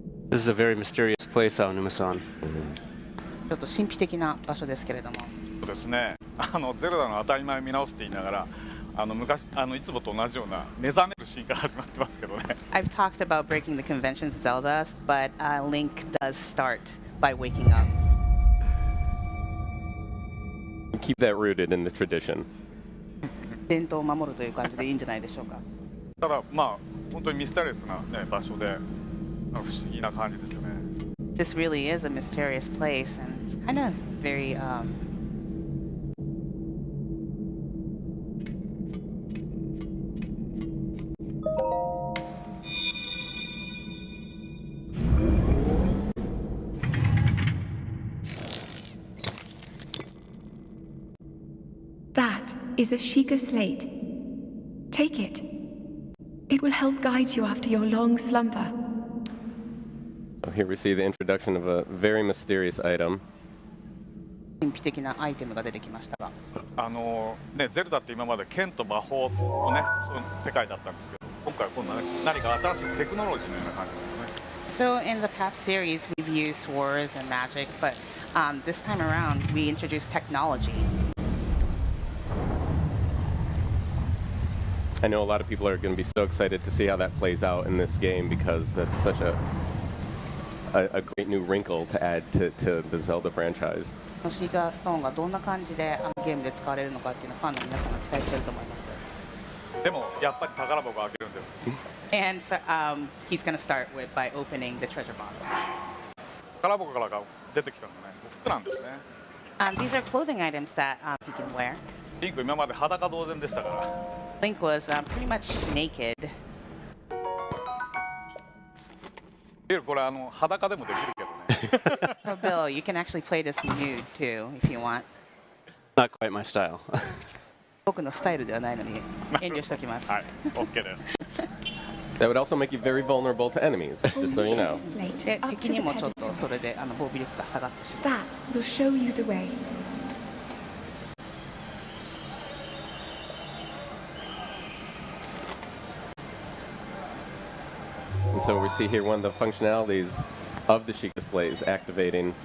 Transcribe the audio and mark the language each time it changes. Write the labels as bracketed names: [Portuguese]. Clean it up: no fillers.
[English] This is a very mysterious place, Aonuma-san. [Japanese] ちょっと神秘的な場所ですけれども。そうですね。ゼルダの当たり前を見直すって言いながら、昔いつもと同じような目覚めるシーンから始まってますけどね。 [English] I've talked about breaking the conventions of Zelda, but Link does start by waking up. Keep that rooted in the tradition. [Japanese] 伝統を守るという感じでいいんじゃないでしょうか。ただまあ本当にミステリアスな、ね、場所で不思議な感じですよね。 [English] This really is a mysterious place, and it's kind of very. That is a Sheikah slate. Take it. It will help guide you after your long slumber. So here we see the introduction of a very mysterious item. [Japanese] 神秘的なアイテムが出てきましたが。ね、ゼルダって今まで剣と魔法のね、そういう世界だったんですけど、今回は今度は、ね、何か新しいテクノロジーのような感じですね。 [English] So in the past series, we've used swords and magic, but this time around, we introduced technology. I know a lot of people are going to be so excited to see how that plays out in this game because that's such a great new wrinkle to add to the Zelda franchise. [Japanese] シーカーストーンがどんな感じでゲームで使われるのかっていうのをファンの皆さんが期待していると思います。でもやっぱり宝箱を開けるんです。 [English] And so, he's going to start by opening the treasure box. [Japanese] 宝箱から出てきたのね、服なんですね。 [English] These are clothing items that he can wear. [Japanese] リンク今まで裸同然でしたから。 [English] Link was pretty much naked. [Japanese] これ裸でもできるけどね。 [English] So Bill, you can actually play this nude too if you want. Not quite my style. [Japanese] 僕のスタイルではないのに遠慮しておきます。はい、OK です。 [English] That would also make you very vulnerable to enemies, just so you know. [Japanese] で、敵にもちょっとそれで防備力が下がってしまう。 [English] That will show you the way. And so we see here one of the functionalities of the Sheikah slate is activating